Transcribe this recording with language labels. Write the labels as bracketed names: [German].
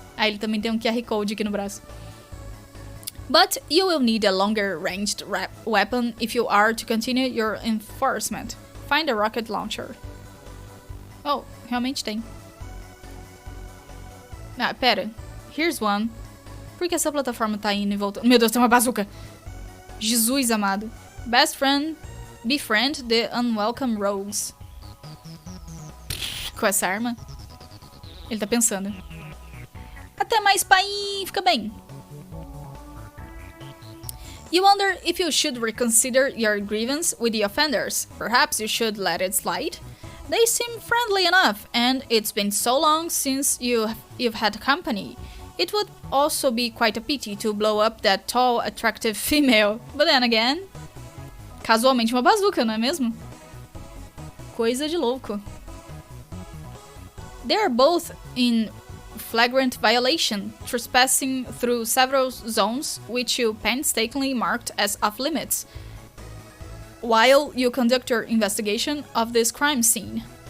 [Portuguese] Ah, ele também tem um QR Code aqui no braço. [English] But you will need a longer ranged weapon if you are to continue your enforcement. Find a rocket launcher. Oh, [Portuguese] realmente tem. Ah, pera. [English] Here's one. [Portuguese] Por que essa plataforma tá indo e voltando? Meu Deus, tem uma bazuca. Jesus amado. [English] Best friend, befriend the unwelcome rogues. [Portuguese] Com essa arma? Ele tá pensando. Até mais, pai. Fica bem. [English] You wonder if you should reconsider your grievance with the offenders. Perhaps you should let it slide. They seem friendly enough, and it's been so long since you've had company. It would also be quite a pity to blow up that tall, attractive female. But then again, [Portuguese] casualmente uma bazuca, não é mesmo? Coisa de louco. [English] They are both in flagrant violation, trespassing through several zones which you painstakingly marked as off-limits, while you conduct your investigation of this crime scene.